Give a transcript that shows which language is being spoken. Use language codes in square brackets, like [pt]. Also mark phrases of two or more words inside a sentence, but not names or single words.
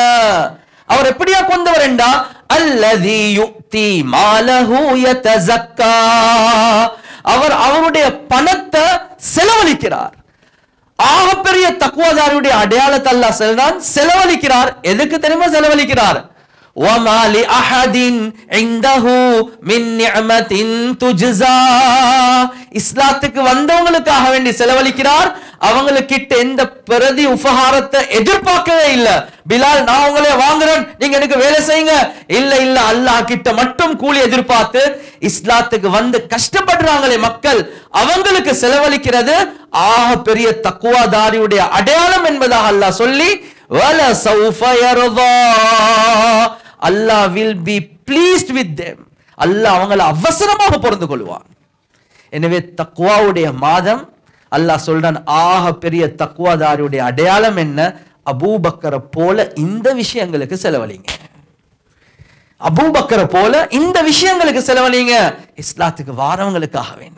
[ta] அவர் எப்படியா கொண்டவர் என்றா, [ar] الذي يؤتي ماله يتزكى, [ta] அவர் அவருடைய பணத்தை செலவழிக்கிறார். ஆக பெரிய தக்வாதாரியுடைய அடையாளத்தை அல்லாஹ் சொல்றான், செலவழிக்கிறார். எதுக்கு தெரியுமா செலவழிக்கிறார்? [ar] وَمَا لِأَحَدٍ عِنْدَهُ مِنْ نِعْمَةٍ تُجْزَى, [ta] இஸ்லாத்துக்கு வந்தவங்களுக்காக வேண்டி செலவழிக்கிறார். அவங்களுக்கிட்ட எந்த பிரதி உபகாரத்தை எதிர்பார்க்கவே இல்லை. பிலால், நான் உங்களே வாங்குறேன், நீங்க எனக்கு வேலை செய்யுங்க. இல்ல இல்ல, அல்லாஹ் கிட்ட மட்டும் கூலி எதிர்பார்த்து இஸ்லாத்துக்கு வந்து கஷ்டப்படுறாங்களே மக்கள், அவங்களுக்கு செலவழிக்கிறது ஆக பெரிய தக்வாதாரியுடைய அடையாளம் என்பதாக அல்லாஹ் சொல்லி, [ar] ولسوف يرضى, [en] Allah will be pleased with them, [ta] அல்லாஹ் அவங்களை அவசரமாக பொருந்து கொள்வான். எனவே தக்வாவுடைய மாதம் அல்லாஹ் சொல்றான், ஆக பெரிய தக்வாதாரியுடைய அடையாளம் என்ன? அபூபக்கரை போல இந்த விஷயங்களுக்கு செலவழிங்க. அபூபக்கரை போல இந்த விஷயங்களுக்கு செலவழிங்க, இஸ்லாத்துக்கு வாரவங்களுக்காக வேண்டி.